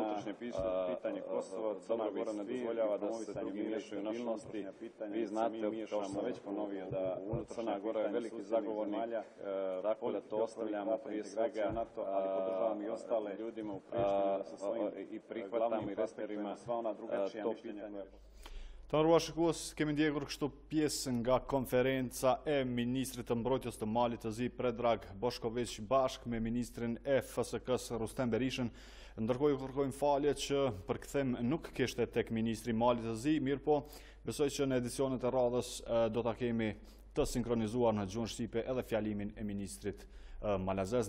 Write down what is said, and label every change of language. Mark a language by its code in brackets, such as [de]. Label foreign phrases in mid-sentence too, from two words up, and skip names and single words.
[sr] unutrašnje pitanje Kosova, Crna Gora ne dozvoljava da se drugi miješaju u naše unutrašnje pitanje. Vi znate, kao što sam već ponovio, da Crna Gora je veliki zagovornik, tako da to ostavljamo prije svega NATO, ali podržavam i ostale ljudima u Prištini da sa svojim i prihvatamo i respektujemo sva ona drugačija mišljenja. [sq] Të nderuar shikues, kemi ndjekur kështu pjesë nga konferenca e ministrit të mbrojtjes të Malit të Zi Predrag Boshković bashkë me ministrin e FSK-s Rustem Berishën. Ndërkohë ju kërkojmë falje që përkthim nuk kishte tek ministri Malit të Zi, mirë po besoj që në edicionet e radhës do ta kemi të sinkronizuar në gjuhën shqipe edhe fjalimin e ministrit malazez.